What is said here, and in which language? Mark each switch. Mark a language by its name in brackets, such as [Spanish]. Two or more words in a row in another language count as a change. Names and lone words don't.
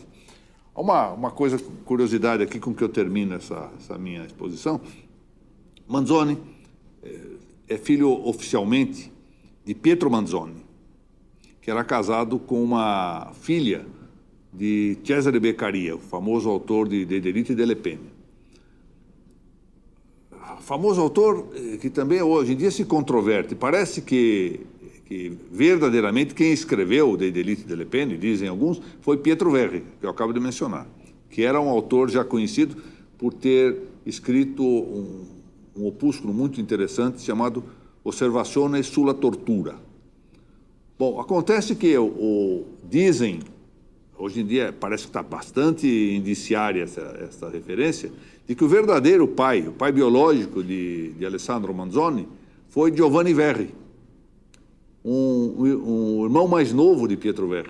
[Portuguese] Uma curiosidade aqui com que eu termino essa minha exposição. Manzoni é filho oficialmente de Pietro Manzoni, que era casado com uma filha de Cesare Beccaria, o famoso autor de Dei delitti delle pene. Famoso autor que também hoje em dia se controverte. Parece que verdadeiramente quem escreveu Dei delitti delle pene, dizem alguns, foi Pietro Verri, que eu acabo de mencionar, que era um autor já conhecido por ter escrito um opúsculo muito interessante chamado Osservazione sulla tortura. Bom, acontece que dizem, hoje em dia parece que está bastante indiciária essa referência, de que o verdadeiro pai, o pai biológico de Alessandro Manzoni, foi Giovanni Verri, um irmão mais novo de Pietro Verri.